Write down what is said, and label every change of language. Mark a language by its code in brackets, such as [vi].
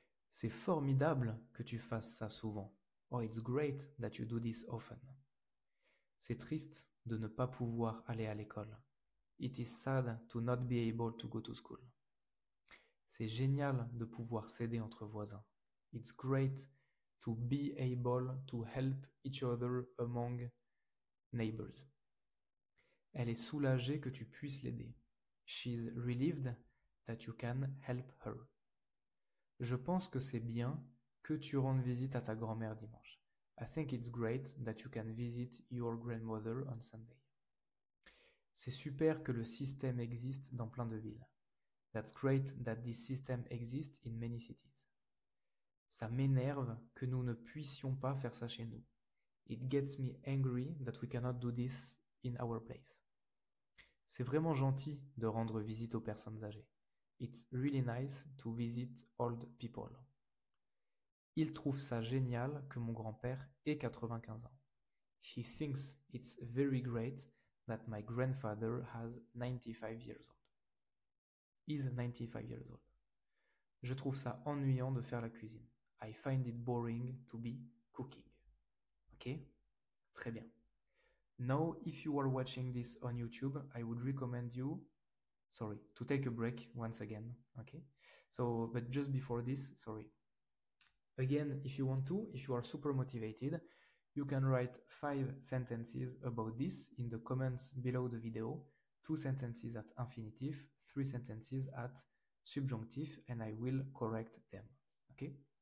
[fr] C'est formidable que tu fasses ça souvent. [en] Oh, it's great that you do this often. [fr] C'est triste de ne pas pouvoir aller à l'école. [en] It is sad to not be able to go to school. [fr] C'est génial de pouvoir s'aider entre voisins. [en] It's great to be able to help each other among neighbors. [fr] Elle est soulagée que tu puisses l'aider. [en] She's relieved that you can help her. [fr] Je pense que c'est bien que tu rendes visite à ta grand-mère dimanche. [en] I think it's great that you can visit your grandmother on Sunday. [fr] C'est super que le système existe dans plein de villes. [en] That's great that this system exists in many cities. [fr] Ça m'énerve que nous ne puissions pas faire ça chez nous. [en] It gets me angry that we cannot do this in our place. [fr] C'est vraiment gentil de rendre visite aux personnes âgées. [en] It's really nice to visit old people. [fr] Il trouve ça génial que mon grand-père ait 95 ans. [en] He thinks it's very great that my grandfather has 95 years old. Is 95 years old. [fr] Je trouve ça ennuyant de faire la cuisine. [en] I find it boring to be cooking. Ok? [fr] Très bien. [en] Now, if you are watching this on YouTube, I would recommend you, to take a break once again. Okay? So, but just before this, Again, if you want to, if you are super motivated, you can write 5 sentences about this in the comments below the video, 2 sentences at infinitive, 3 sentences at subjunctive, and I will correct them. Okay?